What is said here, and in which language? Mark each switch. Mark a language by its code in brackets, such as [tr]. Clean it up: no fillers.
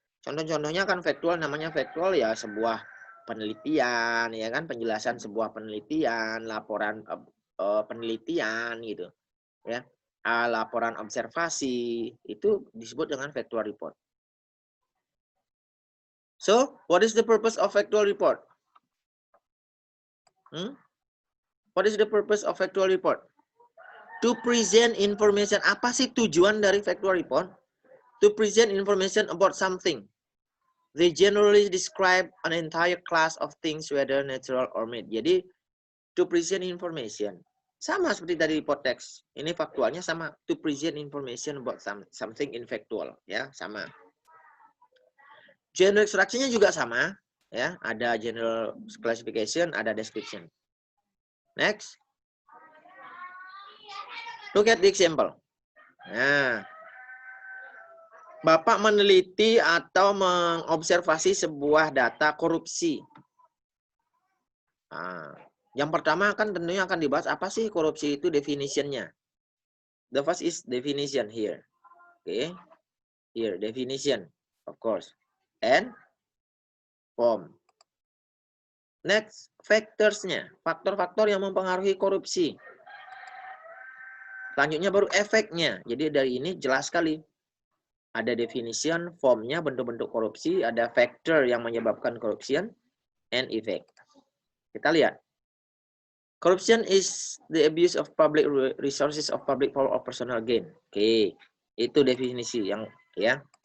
[id] Contoh-contohnya kan factual, namanya factual ya sebuah penelitian, ya kan, penjelasan sebuah penelitian, laporan penelitian gitu. Ya. Laporan observasi itu disebut dengan factual report. [en] So, what is the purpose of factual report? What is the purpose of factual report? To present information. [id] Apa sih tujuan dari factual report? [en] To present information about something. They generally describe an entire class of things, whether natural or made. [id] Jadi, [en] to present information. [id] Sama seperti tadi report text. Ini faktualnya sama. [en] To present information about something in factual. [id] Ya, sama. General instruction-nya juga sama. Ya, ada general classification, ada description. Next. [en] Look at the example. [id] Nah, Bapak meneliti atau mengobservasi sebuah data korupsi. Nah, yang pertama kan tentunya akan dibahas apa sih korupsi itu, definition-nya. [en] The first is definition here. Okay. Here, definition, of course. And form. [id] Next, factors-nya, faktor-faktor yang mempengaruhi korupsi. Selanjutnya baru efeknya. Jadi dari ini jelas sekali. Ada definition, formnya, bentuk-bentuk korupsi, ada factor yang menyebabkan corruption, [en] and effect. [id] Kita lihat. [en] Corruption is the abuse of public resources of public power or personal gain. [id] Oke, itu definisi yang ya.